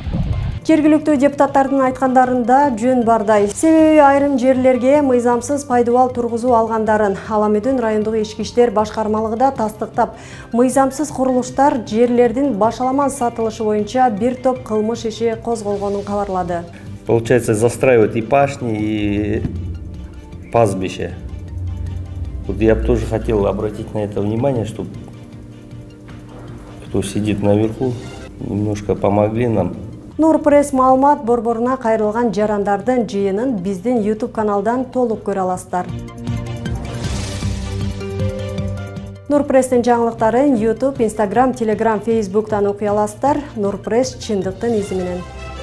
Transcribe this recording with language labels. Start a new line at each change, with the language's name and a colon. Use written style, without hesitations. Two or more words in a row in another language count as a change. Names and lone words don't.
Kyrgyz: Жергиликтүү депутаттардын айткандарында жөн бардай. Себеби айрым жерлерге мыйзамсыз пайдубал тургузуу алгандарын Аламүдүн райондук ички иштер башкармалыгы да тастыктап, мыйзамсыз курулуштар жерлердин башаламан сатылышы боюнча бир топ кылмыш иши козголгонун кабарлады.
Russian: Получается, застраивают и пашни, и пастбище. Вот я бы тоже хотел обратить на это внимание, чтобы кто сидит наверху, немножко помогли нам.
Kyrgyz: Норпресс маалымат борборуна кайрылган жарандардын жыйынын биздин YouTube каналдан толук көрө аласыздар. Норпресстин жаңылыктарын YouTube, Instagram, Telegram, Facebook'tan окуй аласыздар. Норпресс чындыктын изи менен.